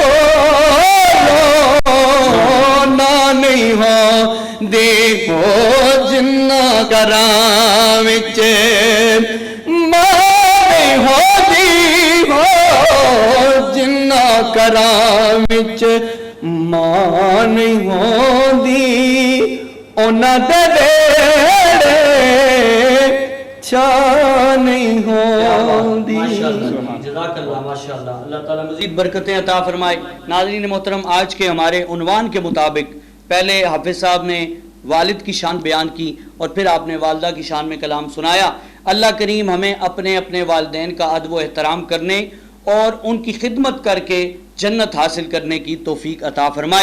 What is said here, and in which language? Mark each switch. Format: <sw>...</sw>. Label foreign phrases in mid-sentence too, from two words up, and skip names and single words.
<pa>نہیں ہو دیکھو جنہاں گھراں وچ ماں ہوندی ہو جنہاں گھراں وچ ماں نہیں ہوندی اوہناں دے ویہڑے چھاں نہیں ہوندی.</pa> <ar>جزاك الله ما شاء الله</ar> <ur>اللہ تعالیٰ مزید برکتیں عطا فرمائے. ناظرین محترم آج کے ہمارے عنوان کے مطابق پہلے حافظ صاحب نے والد کی شان بیان کی اور پھر آپ نے والدہ کی شان میں کلام سنایا. اللہ کریم ہمیں اپنے اپنے والدین کا ادب و احترام کرنے اور ان کی خدمت کر کے جنت حاصل کرنے کی توفیق عطا فرمائے.</ur>